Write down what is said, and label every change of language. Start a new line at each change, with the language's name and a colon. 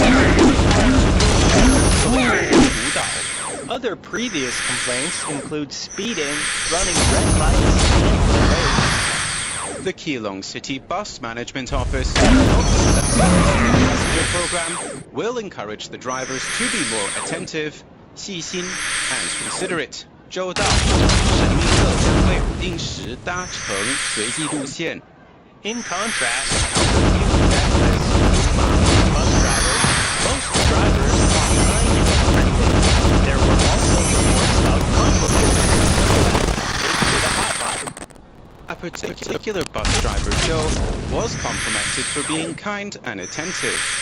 English: Other previous complaints include speeding, running red lights, and delays. The Keelung City Bus Management Office hopes that the passenger program will encourage the drivers to be more attentive,
Chinese: 细心
English: and considerate.
Chinese: 周到，神秘客将会定时搭乘随机路线。
English: In contrast to the few necklace bus drivers, most drivers are kind and friendly. There were also reports of compliments to the hotline. A particular bus driver, Joe, was complimented for being kind and attentive.